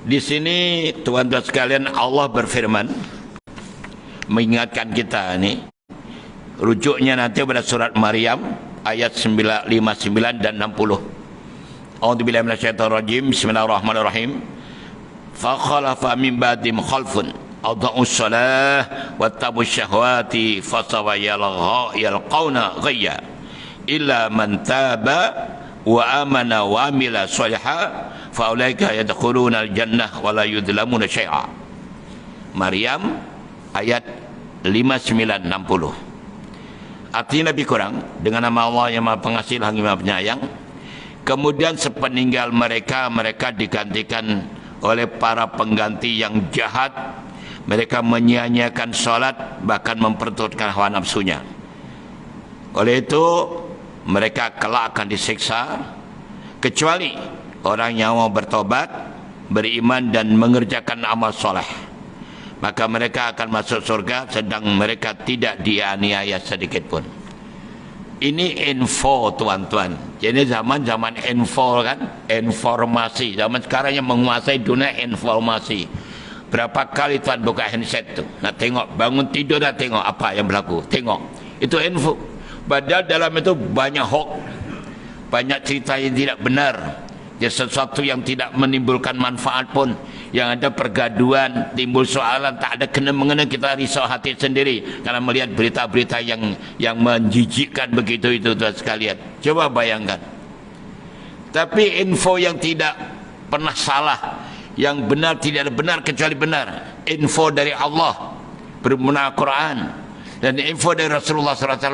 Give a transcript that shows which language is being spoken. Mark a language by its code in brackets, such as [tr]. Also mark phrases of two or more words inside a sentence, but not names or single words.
[ms] Di sini tuan-tuan sekalian, Allah berfirman mengingatkan kita ini, rujuknya nanti pada surat Maryam ayat 59 dan 60. [ar] أعوذ بالله من الشيطان الرجيم. بسم الله الرحمن الرحيم. فخلف من بعدهم خلف أضاعوا الصلاة واتبعوا الشهوات فسوف يلقون غيا إلا من تاب وآمن وعمل صالحا فأولئك يدخلون الجنة ولا يظلمون شيئا. [ms] Maryam ayat 59-60. [id] Artinya lebih kurang, dengan nama Allah yang Maha Pengasih lagi Maha Penyayang, kemudian sepeninggal mereka, mereka digantikan oleh para pengganti yang jahat. Mereka menyia-nyiakan sholat, bahkan memperturutkan hawa nafsunya. Oleh itu mereka kelak akan disiksa, kecuali orang yang mau bertobat, beriman dan mengerjakan amal soleh. Maka mereka akan masuk surga, sedang mereka tidak dianiaya sedikit pun. [ms] Ini info tuan-tuan. Jadi zaman info kan, informasi. Zaman sekarang yang menguasai dunia informasi. Berapa kali tuan buka handset tu, nak tengok, bangun tidur nak tengok apa yang berlaku, tengok. Itu info. Padahal dalam itu banyak hoax, banyak cerita yang tidak benar. Jadi sesuatu yang tidak menimbulkan manfaat pun, yang ada pergaduhan, timbul soalan, tak ada kena-mengena, kita risau hati sendiri karena melihat berita-berita yang menjijikkan begitu itu tuan sekalian. Coba bayangkan. Tapi info yang tidak pernah salah, yang benar tidak ada benar kecuali benar. Info dari Allah bermula Al-Quran dan info dari Rasulullah SAW.